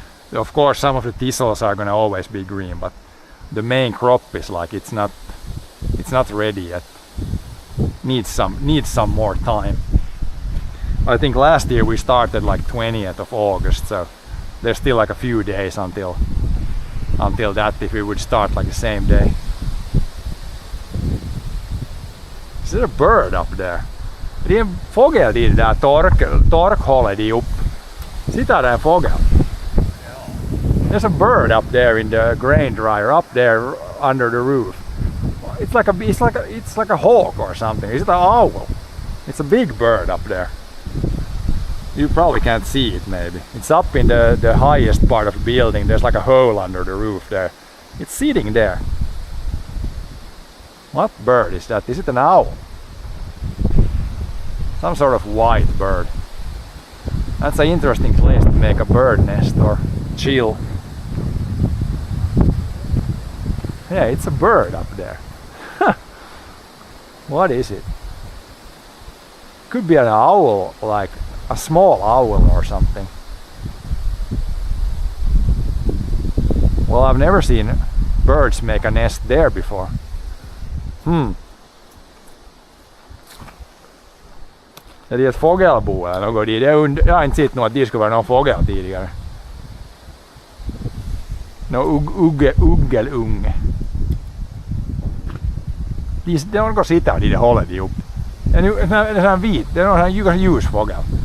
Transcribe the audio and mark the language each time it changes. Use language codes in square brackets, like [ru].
[en] Of course some of the thistles are gonna always be green, but the main crop is like it's not ready yet. Needs some more time. I think last year we started like 20th of August, so there's still like a few days until that, if we would start like the same day. Is there a bird up there? [sv] Det är en fågel i det där torkhålet upp. Sitter där en fågel. [en] There's a bird up there in the grain dryer, up there under the roof. It's like a hawk or something. Is it an owl? It's a big bird up there. You probably can't see it maybe. It's up in the highest part of the building. There's like a hole under the roof there. It's sitting there. What bird is that? Is it an owl? Some sort of white bird. That's an interesting place to make a bird nest or chill. Yeah, it's a bird up there. What is it? Could be an owl, like a small owl or something. Well, I've never seen birds make a nest there before. [sv] Är det ett fågelbo eller något? Jag har inte sett något att det skulle vara någon fågel tidigare. Uggelunge. De går sitta i det hållet ihop. Det är en vit, det är en ljusfågel.